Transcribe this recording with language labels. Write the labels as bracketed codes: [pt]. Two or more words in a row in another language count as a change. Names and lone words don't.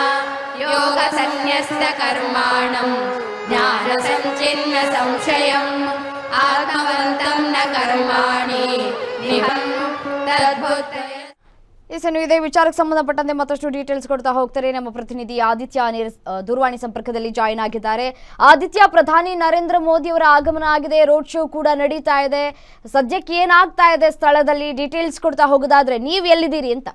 [sa] योगसन्न्यस्तकर्माणं ज्ञानसञ्चिन्न संशयम् आत्मवन्तं न कर्माणि निहं तद्बुद्धये. [kn] ಇದೇ ವಿಚಾರಕ್ಕೆ ಸಂಬಂಧಪಟ್ಟಂತೆ ಮತ್ತಷ್ಟು ಡೀಟೇಲ್ಸ್ ಕೊಡ್ತಾ ಹೋಗ್ತಾರೆ ನಮ್ಮ ಪ್ರತಿನಿಧಿ ಆದಿತ್ಯ ದೂರವಾಣಿ ಸಂಪರ್ಕದಲ್ಲಿ ಜಾಯಿನ್ ಆಗಿದ್ದಾರೆ. ಆದಿತ್ಯ, ಪ್ರಧಾನಿ ನರೇಂದ್ರ ಮೋದಿ ಅವರ ಆಗಮನ ಆಗಿದೆ, [en] road show [kn] ಕೂಡ ನಡೀತಾ ಇದೆ. ಸದ್ಯಕ್ಕೆ ಏನಾಗ್ತಾ ಇದೆ ಸ್ಥಳದಲ್ಲಿ ಡೀಟೇಲ್ಸ್ ಕೊಡ್ತಾ ಹೋಗೋದಾದ್ರೆ ನೀವು ಎಲ್ಲಿದ್ದೀರಿ ಅಂತ?